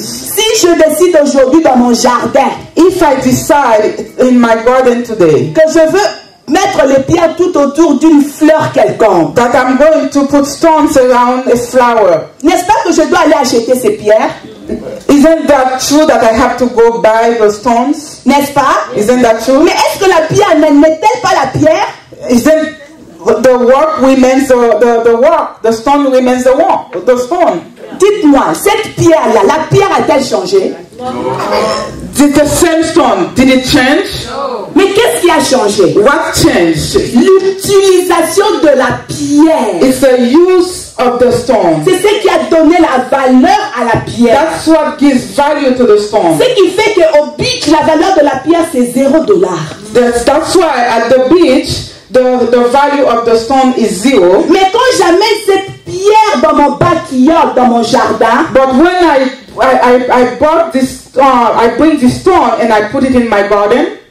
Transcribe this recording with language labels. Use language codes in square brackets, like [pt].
[fr] Si je décide aujourd'hui dans mon jardin, [en] if I decide in my garden today, [fr] que je veux mettre les pierres tout autour d'une fleur quelconque, [en] that I'm going to put stones around a flower, [fr] n'est-ce pas que je dois aller acheter ces pierres? [en] Isn't that true that I have to go buy the stones? [fr] N'est-ce pas? [en] Isn't that true? [fr] Mais est-ce que la pierre n'est-elle pas la pierre? [en] Isn't the work remains the work? The stone remains the stone. [fr] Dites-moi, cette pierre-là, la pierre a-t-elle changé? [en] Did the same stone, did it change? No. [fr] Mais qu'est-ce qui a changé? [en] What changed? [fr] L'utilisation de la pierre. [en] It's the use of the stone. [fr] C'est ce qui a donné la valeur à la pierre. [en] That's what gives value to the stone. [fr] Ce qui fait qu'au beach, la valeur de la pierre, c'est $0. [en] That's why at the beach, the value of the stone is 0. [fr] Mais quand j'amène cette pierre dans mon backyard, dans mon jardin, [en] but when I bought this, I bring this stone and I put it in my garden,